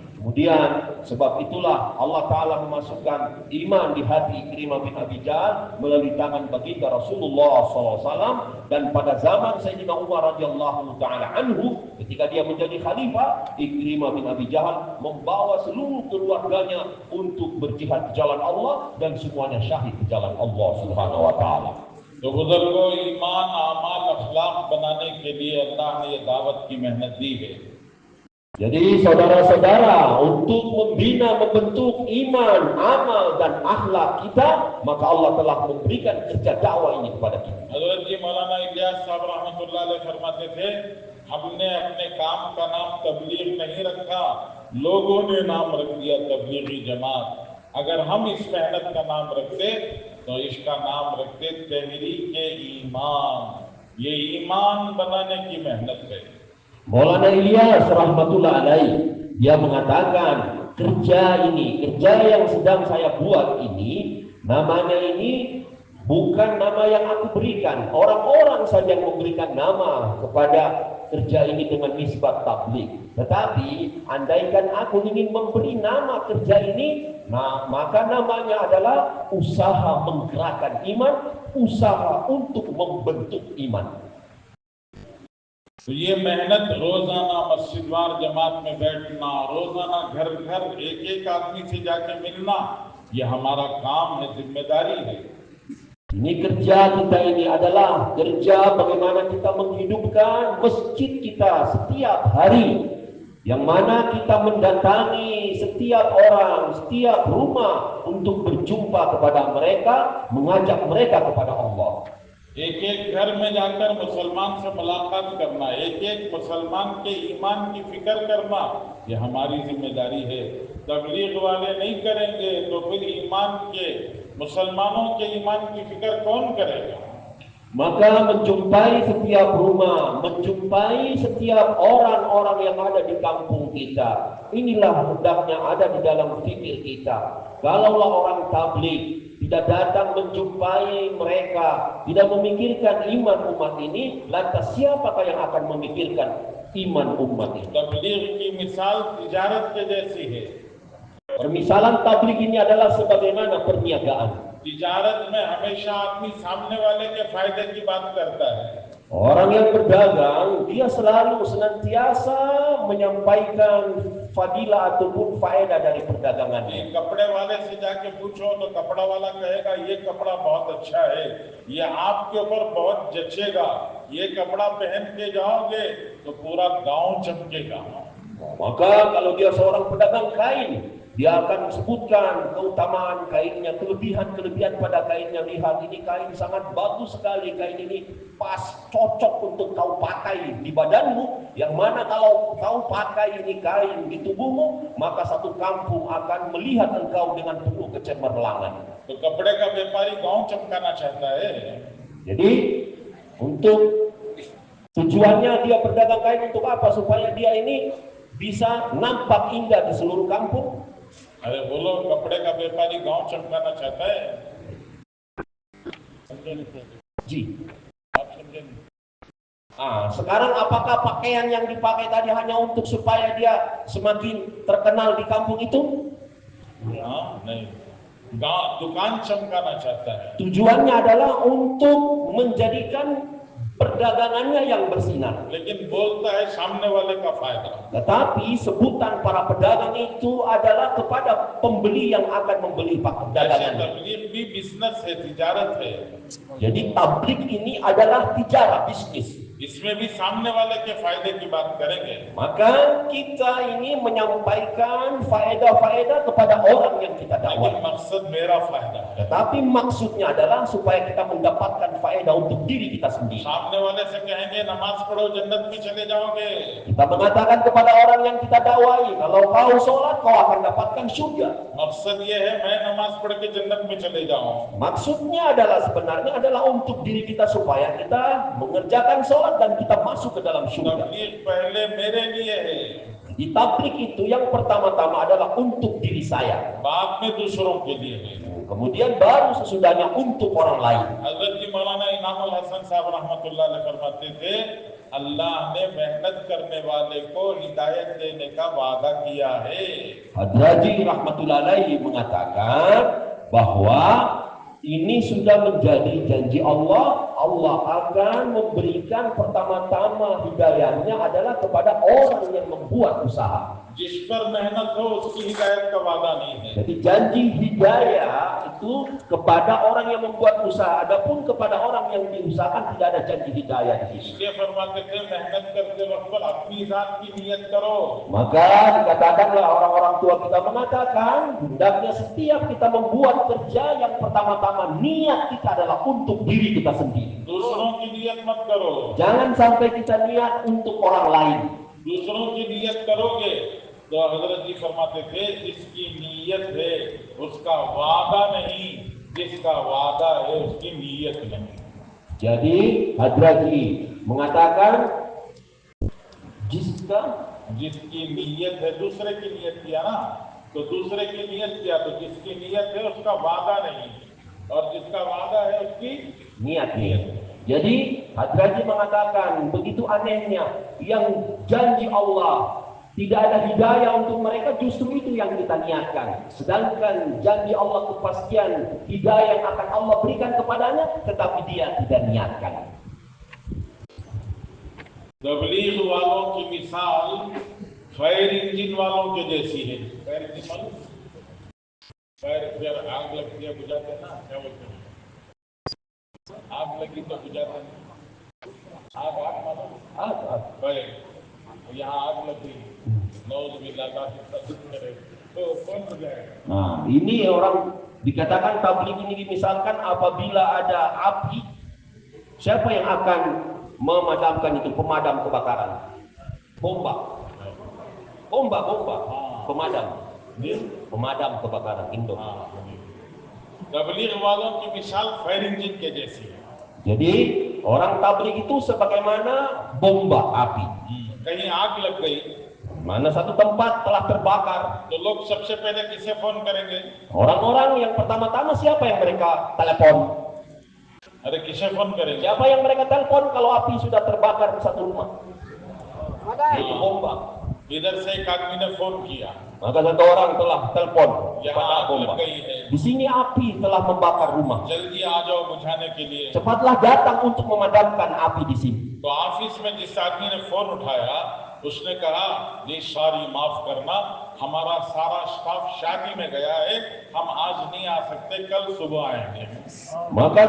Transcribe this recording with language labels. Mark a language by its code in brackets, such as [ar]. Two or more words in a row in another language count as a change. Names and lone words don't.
[ms] Kemudian sebab itulah Allah Ta'ala memasukkan iman di hati Ikrimah bin Abi Jahal melalui tangan baginda Rasulullah SAW. Dan pada zaman Sayyidina Umar [ar] رضي الله تعالى عنه, [ms] ketika dia menjadi khalifah, Ikrimah bin Abi Jahal membawa seluruh keluarganya untuk berjihad di jalan Allah dan semuanya syahid di jalan Allah [ar] سبحانه وتعالى. [hi] तो बुजुर्गों, ईमान आमाल अखलाक बनाने के लिए अल्लाह ने ये दावत की मेहनत दी है। [ms] Jadi saudara-saudara, untuk membina, membentuk iman, amal dan akhlak kita, maka Allah telah memberikan kerja dakwah ini kepada kita. [hi] हजरत जी मौलाना इलियास साहब [ar] رحمة الله عليه [hi] फरमाते थे, हमने अपने काम का नाम तबलीग नहीं रखा, लोगों ने नाम रख दिया तबलीगी जमात। अगर हम इस मेहनत का नाम रखते तो इसका नाम रखते तहरीक ईमान। ये ईमान बनाने की मेहनत है। [ms] Maulana Ilyas [ar] رحمة الله عليه, [ms] dia mengatakan kerja yang sedang saya buat ini, namanya ini bukan nama yang aku berikan. Orang-orang saja yang memberikan nama kepada kerja ini dengan nisbat tabligh. Tetapi andaikan aku ingin memberi nama kerja ini, maka namanya adalah usaha menggerakkan iman, usaha untuk membentuk iman. [hi] तो ये मेहनत रोजाना मस्जिदवार जमात में बैठना, रोजाना घर घर एक एक आदमी से जाके मिलना, ये हमारा काम है, जिम्मेदारी है। [ms] Ini kerja kita ini adalah kerja bagaimana kita menghidupkan masjid kita setiap hari, yang mana kita mendatangi setiap orang, setiap rumah untuk berjumpa kepada mereka, mengajak mereka kepada Allah. [hi] एक एक घर में जाकर मुसलमान से मुलाकात करना, एक एक मुसलमान के ईमान की फिक्र करना, ये हमारी जिम्मेदारी है। तबलीग वाले नहीं करेंगे तो फिर ईमान के, मुसलमानों के ईमान की फिक्र कौन करेगा? [ms] Maka menjumpai setiap rumah, menjumpai setiap orang-orang yang ada di kampung kita, inilah hendaknya ada di dalam fikir kita. Kalaulah orang tabligh tidak datang menjumpai mereka, tidak memikirkan iman umat ini, lantas siapakah yang akan memikirkan iman umat ini? [hi] तबलीग की मिसाल तिजारत के जैसी है। [ms] Permisalan tabligh ini adalah sebagaimana perniagaan. [hi] तिजारत में हमेशा आदमी सामने वाले के फायदे की बात करता है। [ms] Orang yang berdagang, dia selalu senantiasa menyampaikan fadilah ataupun faedah dari perdagangannya. [hi] कपड़े वाले से जाके पूछो तो कपड़ा वाला कहेगा ये कपड़ा बहुत अच्छा है, ये आपके ऊपर बहुत जचेगा, ये कपड़ा पहन के जाओगे तो पूरा गांव चमकेगा। [ms] Maka kalau dia seorang pedagang kain, Dia akan sebutkan keutamaan kainnya, kelebihan-kelebihan pada kainnya. Lihat, ini kain sangat bagus sekali, kain ini pas, cocok untuk kau pakai di badanmu. Yang mana kalau kau pakai ini kain di tubuhmu, maka satu kampung akan melihat engkau dengan penuh kecemerlangan. [hi] तो कपड़े का व्यापारी गांव चमकाना चाहता है. [ms] Jadi untuk tujuannya dia berdagang kain untuk apa? Supaya dia ini bisa nampak indah di seluruh kampung. [hi] अरे बोलो, कपड़े का व्यापारी गांव चमकाना चाहता है. Ji. आप समझे नहीं? [ms] Sekarang apakah pakaian yang dipakai tadi hanya untuk supaya dia semakin terkenal di kampung itu? [hi] हाँ, नहीं. गांव दुकान चमकाना चाहता है. [ms] Tujuannya adalah untuk menjadikan perdagangannya yang bersinar. [hi] लेकिन बोलता है सामने वाले का फायदा. [ms] Tetapi sebutan para pedagang itu adalah kepada pembeli yang akan membeli [hi] ऐसे [ms] dagangannya. [hi] तबलीग भी बिजनेस है, तिजारत है. [ms] Jadi tablik ini adalah tijarah, bisnis. [hi] इसमें भी सामने वाले के फायदे की बात करेंगे. [ms] Maka kita ini menyampaikan faedah-faedah kepada orang yang kita [hi] लेकिन [ms] dakwah. [hi] मकसद मेरा फायदा है. [ms] Tetapi maksudnya adalah supaya kita mendapatkan faedah untuk diri kita sendiri. [hi] सामने वाले से कहेंगे नमाज पढ़ो जन्नत में चले जाओगे. [ms] Kita mengatakan kepada orang yang kita dakwai, kalau kau sholat kau akan dapatkan surga. [hi] मकसद ये है मैं नमाज पढ़ के जन्नत में चले जाऊं. [ms] Maksudnya adalah sebenarnya adalah untuk diri kita supaya kita mengerjakan sholat dan kita masuk ke dalam surga. [hi] तबलीग पहले मेरे लिए है, [ms] Di tablik itu yang pertama-tama adalah untuk diri saya. [hi] बाद में दूसरों के लिए है. [ms] Kemudian baru sesudahnya untuk orang lain. [hi] हजरत जी मौलाना इनामुल हसन साहब [ar] رحمة الله عليه [hi] फरमाते थे, अल्लाह ने मेहनत करने वाले को हिदायत देने का वादा किया है. [ms] Hadraji [ar] رحمة الله عليه [ms] mengatakan bahwa ini sudah menjadi janji Allah. Allah akan memberikan pertama-tama hidayahnya adalah kepada orang yang membuat usaha. [hi] जिस पर मेहनत हो उसकी हिदायत का वादा नहीं है. [ms] Jadi janji hidayah itu kepada orang yang membuat usaha. Adapun kepada orang yang diusahakan tidak ada janji hidayah di sini. [hi] इसलिए फरमाते थे मेहनत करते वक्त पर अपनी जात की नियत करो. [ms] Maka dikatakanlah orang-orang tua kita mengatakan hendaknya setiap kita membuat kerja yang pertama-tama niat kita adalah untuk diri kita sendiri. [hi] दूसरों की नियत मत करो. [ms] Jangan sampai kita niat untuk orang lain. [hi] दूसरों की नियत करोगे तो हजरत जी फरमाते थे जिसकी नियत है उसका वादा नहीं, जिसका वादा है उसकी नियत नहीं. [ms] Jadi Hadraji mengatakan [hi] जिसकी नियत है, दूसरे की नियत किया ना, तो दूसरे की नियत किया तो जिसकी नियत है उसका वादा नहीं, और जिसका वादा है उसकी [ms] niat. Jadi Hadraji mengatakan begitu anehnya yang janji Allah tidak ada hidayah untuk mereka, justru itu yang kita niatkan. Sedangkan janji Allah kepastian hidayah yang akan Allah berikan kepadanya, tetapi dia tidak niatkan. [hi] तबलीग वालों की मिसाल [en] fire engine [hi] वालों के जैसी है. [en] fire engine [hi] मालूम? फायर फिर आग लगती है बुझाते हैं ना, क्या बोलते हैं? आग लगी तो बुझाते हैं. आग मालूम? फायर. यहाँ आग लग गई, नौजुबिल्लाह करे तो कौन बुझाएगा? [ms] Nah, ini orang dikatakan tabligh ini misalkan apabila ada api, siapa yang akan memadamkan itu? Pemadam kebakaran, bomba, pemadam kebakaran Indo. [hi] तबलीग वालों की मिसाल [en] fire engine [hi] के जैसी है. [ms] Jadi orang tabligh itu sebagaimana bomba api. [hi] कहीं आग लग गई [ms] Mana satu tempat telah terbakar, [hi] तो लोग सबसे पहले किसे फोन करेंगे? [ms] orang-orang yang pertama-tama siapa yang mereka telepon? [hi] अरे किसे फोन करेंगे? [ms] Siapa yang mereka telepon kalau api sudah terbakar di satu rumah? Itu bomba. [hi] इधर से एक आदमी ने फोन किया, [ms] Maka satu orang telah telepon [hi] यहाँ [ms] kepada [hi] आग [ms] bomba. [hi] लग गई है, [ms] Di sini api telah membakar rumah. [hi] जल्दी आ जाओ बुझाने के लिए. [ms] Cepatlah datang untuk memadamkan api di sini. [hi] तो ऑफिस में जिस आदमी ने फोन उठाया उसने कहा जी सॉरी माफ करना, हमारा सारा स्टाफ शादी में गया है, हम आज नहीं आ सकते, कल सुबह आएंगे.